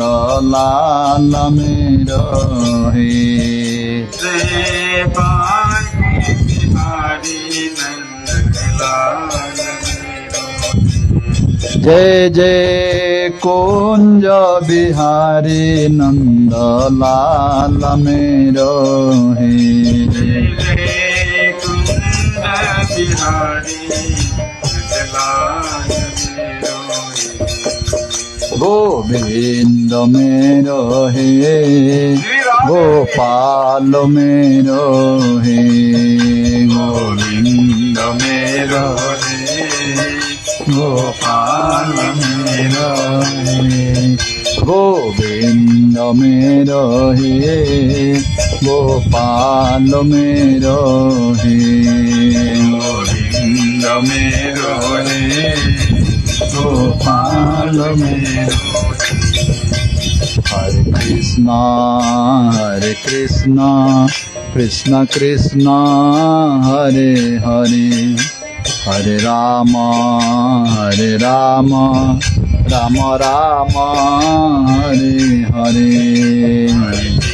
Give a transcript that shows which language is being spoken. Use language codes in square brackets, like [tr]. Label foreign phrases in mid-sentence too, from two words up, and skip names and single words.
[hi] लाल मेरो हे जय बांके बिहारी नंद लाल मेरो जय जय कुंज बिहारी नंद लाल मेरो हे जय कुंज बिहारी गोविंद मेरो हे गोपाल मेरो हे गोविंद मेरो हे गोपाल मेरो हे गोविंद मेरो हे गोपाल मेरो हे गोविंद मेरो हे गोपाल मेरो। [sa] हरे कृष्णा कृष्ण कृष्ण हरे हरे हरे राम राम राम हरे हरे हरे